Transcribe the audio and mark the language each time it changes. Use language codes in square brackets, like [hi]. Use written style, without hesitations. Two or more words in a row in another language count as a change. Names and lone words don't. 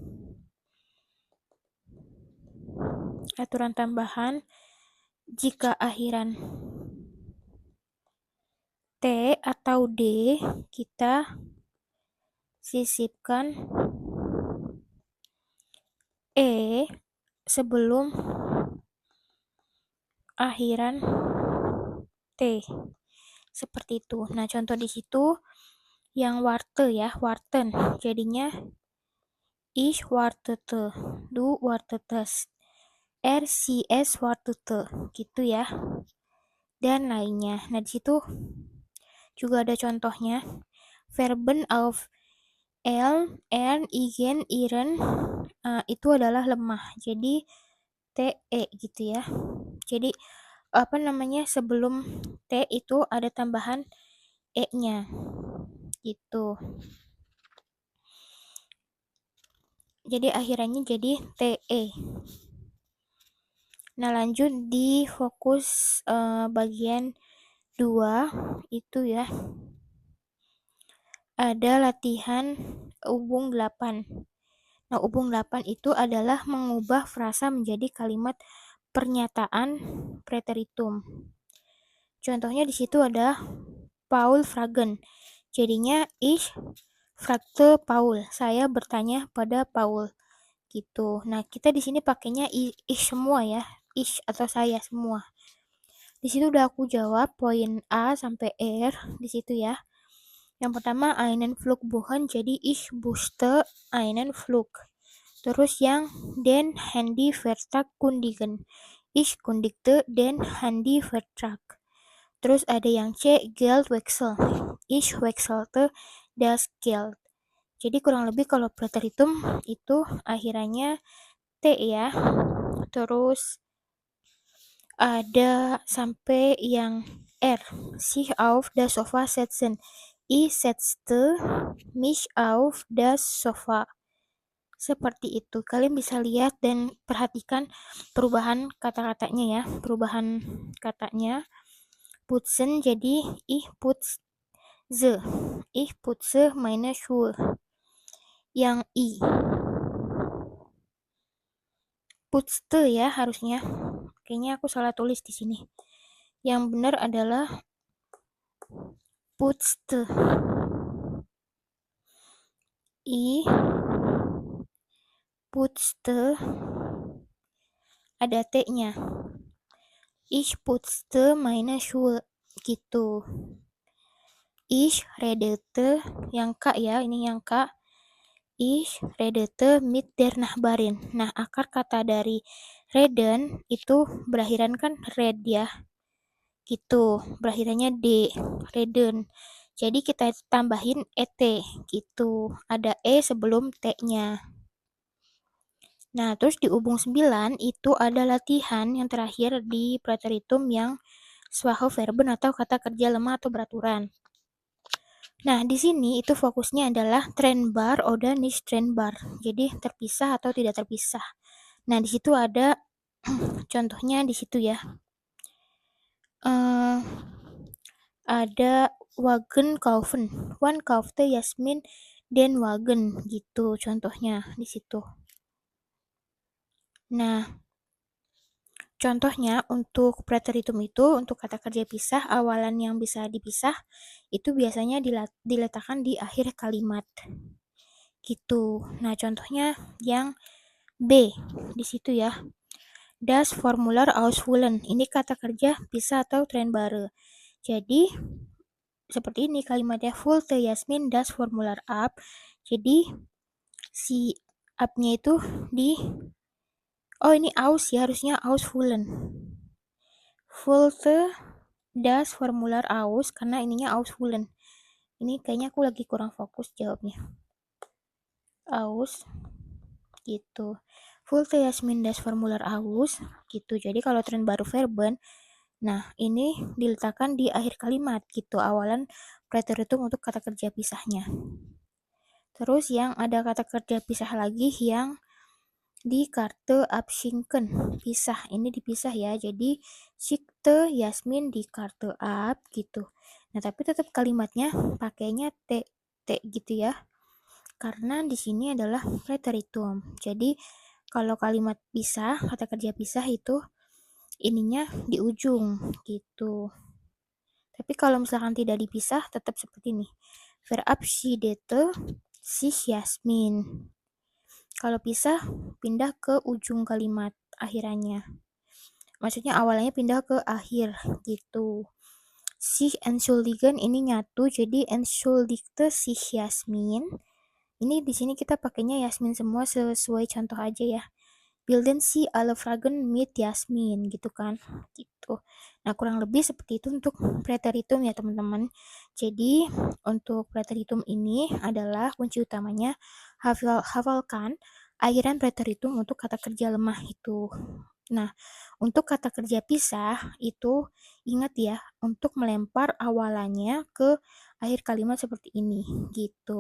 [id] Aturan tambahan, jika akhiran T atau D, kita sisipkan E sebelum akhiran T. Seperti itu. Nah, contoh di situ yang warte ya, warten. Jadinya [de] ich wartete, du wartetest, sie es wartete, [id] gitu ya. Dan lainnya. Nah, di situ juga ada contohnya. [de] Verben auf ern, [id] igen, iren itu adalah lemah. Jadi te gitu ya. Jadi sebelum T itu ada tambahan E-nya gitu. Jadi akhirannya jadi TE. Nah, lanjut di fokus bagian 2 itu ya. Ada latihan ubung 8. Nah, ubung 8 itu adalah mengubah frasa menjadi kalimat pernyataan preteritum. Contohnya di situ ada Paul fragen. [de] Jadinya ich fragte Paul. [id] Saya bertanya pada Paul. gitu. Nah, kita di sini pakainya ich semua ya, ich atau saya semua. Di situ udah aku jawab poin A sampai R di situ ya. Yang pertama [de] einen Flugbuchen, jadi ich buchte einen Flug. [id] Terus yang [de] den Handyvertrag kundigen. Ich kundigte den Handyvertrag. [id] Terus ada yang C, [de] Geldwechsel. Ich wechselte das Geld. [id] Jadi kurang lebih kalau Präteritum itu akhirannya T ya. Terus ada sampai yang R, [de] sich auf das Sofa setzen. Ich setzte mich auf das Sofa. [id] Seperti itu. Kalian bisa lihat dan perhatikan perubahan kata-katanya ya. Perubahan katanya. Putzen jadi [de] ich putze. Ich putze meine Schuhe. [id] Yang I. Putzte ya harusnya. Kayaknya aku salah tulis di sini. Yang benar adalah putzte. I putzte ada T-nya. [de] Ich putzte meine Schuhe gitu. Ich redete [id] yang K ya, ini yang K. [de] Ich redete mit der Nachbarin. [id] Nah, akar kata dari reden itu berakhiran kan red ya. Gitu, berakhirannya D, reden. Jadi kita tambahin ET gitu. Ada E sebelum T-nya. Nah, terus di hubung 9 itu ada latihan yang terakhir di Präteritum yang [de] Schwache Verben [id] atau kata kerja lemah atau beraturan. Nah, di sini itu fokusnya adalah [de] trennbar oder nicht trennbar. [id] Jadi terpisah atau tidak terpisah. Nah, di situ ada contohnya di situ ya. [de] Ada Wagen kaufen. Wann kaufte Yasmin den Wagen [id] gitu contohnya di situ. Nah, contohnya untuk preteritum itu untuk kata kerja pisah awalan yang bisa dipisah itu biasanya diletakkan di akhir kalimat. Gitu. Nah, contohnya yang B di situ ya. [de] Das Formular ausfüllen. [id] Ini kata kerja pisah atau trennbare. Jadi seperti ini kalimatnya [de] füllte Yasmin das Formular ab. [id] Jadi si up-nya itu ini aus ya, harusnya ausfüllen. [de] Füllte das Formular aus [id] karena ininya [de] ausfüllen. [id] Ini kayaknya aku lagi kurang fokus jawabnya. Aus gitu. [de] Füllte Yasmin das Formular aus gitu. [id] Jadi kalau [de] trennbare Verben, [id] nah ini diletakkan di akhir kalimat gitu, awalan preteritum untuk kata kerja pisahnya. Terus yang ada kata kerja pisah lagi yang di karte abschinken, pisah. Ini dipisah ya. Jadi [de] schickte Yasmin di karte ab [id] gitu. Nah, tapi tetap kalimatnya pakainya T gitu ya. Karena di sini adalah preteritum. Jadi kalau kalimat pisah, kata kerja pisah itu ininya di ujung gitu. Tapi kalau misalkan tidak dipisah tetap seperti ini. [de] Verabschiedete sich Yasmin. [id] Kalau pisah pindah ke ujung kalimat akhirannya. Maksudnya awalnya pindah ke akhir gitu. [de] Sich entschuldigen [id] ini nyatu jadi [de] entschuldigte sich Yasmin. [id] Ini di sini kita pakainya Yasmin semua sesuai contoh aja ya. [de] Bilden Sie alle Fragen mit Yasmin [id] gitu kan. Gitu. Nah, kurang lebih seperti itu untuk preteritum ya teman-teman. Jadi untuk preteritum ini adalah kunci utamanya hafalkan akhiran preteritum untuk kata kerja lemah itu. Nah, untuk kata kerja pisah itu ingat ya untuk melempar awalannya ke akhir kalimat seperti ini gitu.